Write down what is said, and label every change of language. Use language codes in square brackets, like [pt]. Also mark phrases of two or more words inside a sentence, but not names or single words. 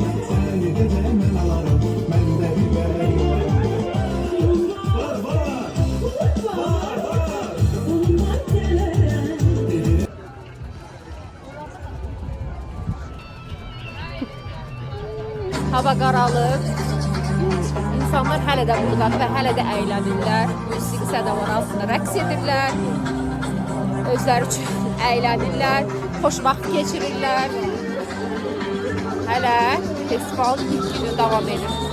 [tr] Seni de cemen alarım, ben de bir bey olarım. Var var, var var. [az] Hava qaralıb. İnsanlar hələ də buradadır və hələ də əylənirlər. Musiqi səda var altında rəqs edirlər. Özləri üçün əylənirlər. Xoş vaxt keçirirlər. Hələ festival ilk günü davam edir.